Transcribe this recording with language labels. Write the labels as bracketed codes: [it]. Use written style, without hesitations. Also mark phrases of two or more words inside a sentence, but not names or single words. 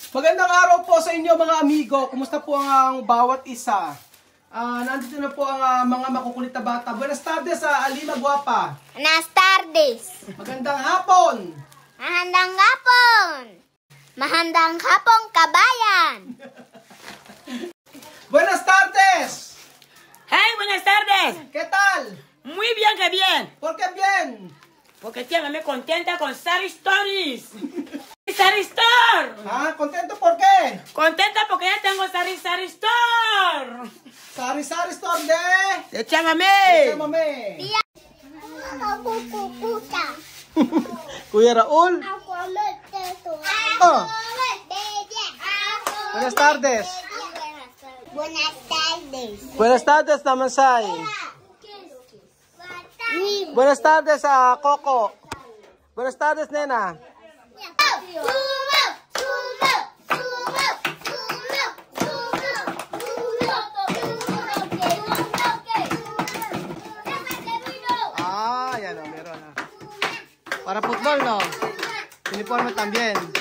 [tl] Magandang araw po sa inyo mga amigo. Kumusta po ang bawat isa? Nandito na po ang mga makukulit na bata. [es] Buenas tardes sa Alima Guapa. Buenas tardes. [tl] Magandang hapon. Mahandang hapon. Mahandang hapon, kabayan. [es] Buenas tardes. Hey, buenas tardes. ¿Qué tal? Muy bien, que bien. ¿Por qué bien? Porque tía, me contenta con Sari Stories. Sari Store. ¿Contento por qué? Contenta porque ya tengo Sari Store. Sari Store de... Échame. Chamame. Tía. [tl] Ako kukuta. Kuya Raul. Ako magteto. [es] Oh. Buenas tardes. Buenas tardes. Buenas tardes, Tamansay. Buenas tardes, Coco. Buenas tardes, nena. [tl] Yan o, meron na. [es] Para football, no? Uniforme también.